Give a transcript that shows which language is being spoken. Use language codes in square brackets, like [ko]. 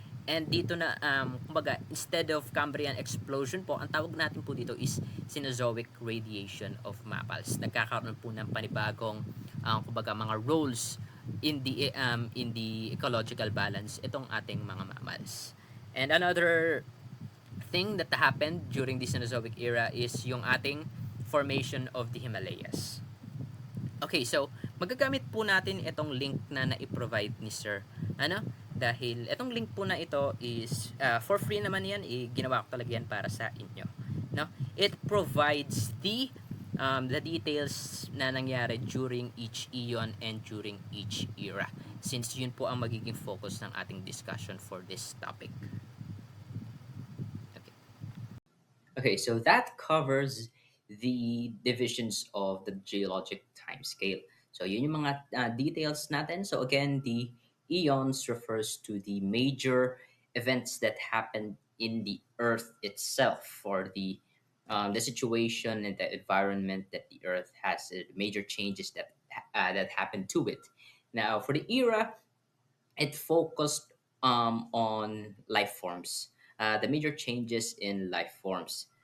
[en] And [tl] dito na, kumbaga, [en] instead of Cambrian explosion po, [tl] ang tawag natin po dito [en] is Cenozoic radiation of mammals. [tl] Nagkakaroon po ng panibagong, kumbaga, mga [en] roles in the ecological balance [tl] itong ating mga mammals. [en] And another thing that happened during the Cenozoic era is [tl] yung ating [en] formation of the Himalayas. [tl] Okay, so magagamit po natin itong link na na-provide ni Sir. Dahil itong link po na ito [en] is for free [tl] naman yan, ginawa ko talaga yan para sa inyo. No? [en] It provides the details na nangyari during each eon and during each era. [tl] Since yun po ang magiging focus ng ating discussion [en] for this topic. Okay. Okay, so that covers the divisions of the geologic time scale. [tl] So yun yung mga details natin. [en] So again, the eons refers to the major events that happened in the Earth itself, for the situation and the environment that the Earth has, major changes that happened to it. Now, for the era, it focused on life forms, the major changes in life forms.